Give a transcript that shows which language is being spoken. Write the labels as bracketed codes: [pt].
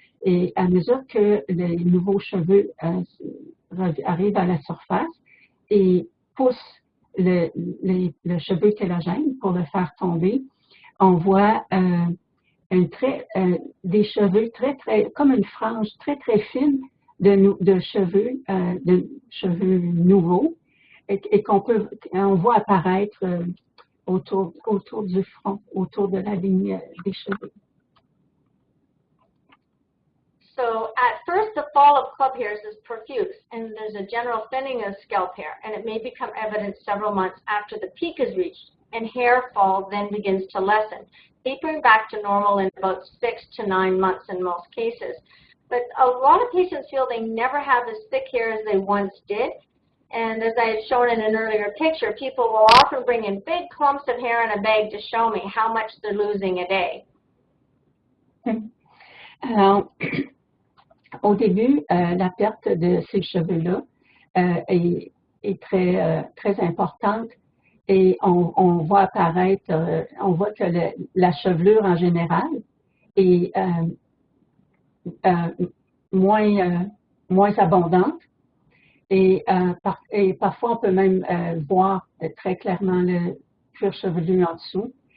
[fr] Et à mesure que les nouveaux cheveux arrivent à la surface et poussent le cheveu télogène pour le faire tomber, on voit des cheveux comme une frange très fine de cheveux nouveaux et on voit apparaître autour du front, autour de la ligne des cheveux. [en] So at first, the fall of club hairs is profuse, and there's a general thinning of scalp hair, and it may become evident several months after the peak is reached, and hair fall then begins to lessen, tapering back to normal in about 6 to 9 months in most cases. But a lot of patients feel they never have as thick hair as they once did, and as I had shown in an earlier picture, people will often bring in big clumps of hair in a bag to show me how much they're losing a day. [fr] Alors, au début, la perte de ces cheveux-là est très importante et on voit apparaître, on voit que la chevelure en général est moins abondante et parfois on peut même voir très clairement le cuir chevelu en dessous.